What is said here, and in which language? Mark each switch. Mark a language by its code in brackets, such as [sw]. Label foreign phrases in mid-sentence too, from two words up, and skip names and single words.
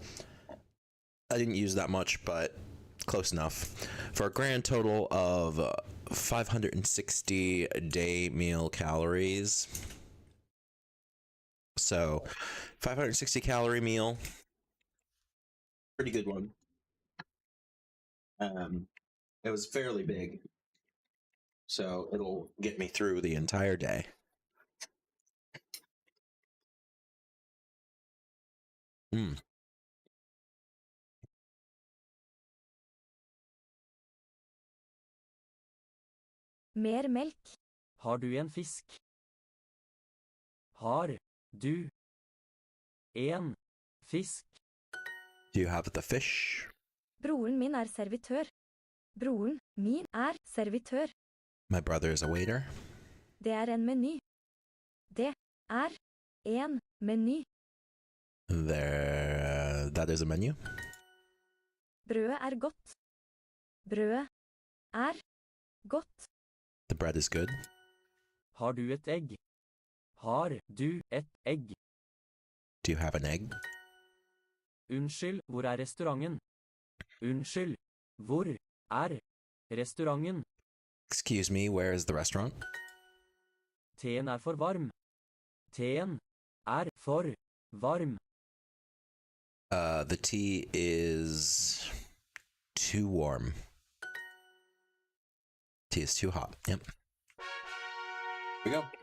[en] I didn't use that much, but close enough, for a grand total of 560 day meal calories. So 560 calorie meal, pretty good one. It was fairly big, so it'll get me through the entire day. [no] Mer melk. Har du en fisk? Har du en fisk? [en] Do you have the fish? [no] Broren min er servitør. Broren min er servitør. [en] My brother is a waiter. [no] Det er en meny. Det er en meny. [en] That is a menu. [no] Brødet er godt. Brødet er godt. [en] The bread is good. [no] Har du et egg? Har du et egg? [en] Do you have an egg? [no] Unnskyld, hvor er restauranten? Unnskyld, hvor er restauranten? [en] Excuse me, where is the restaurant? [no] Teen er for varm. Teen er for varm. [en] The tea is too warm. Tea is too hot. Yep. Here we go.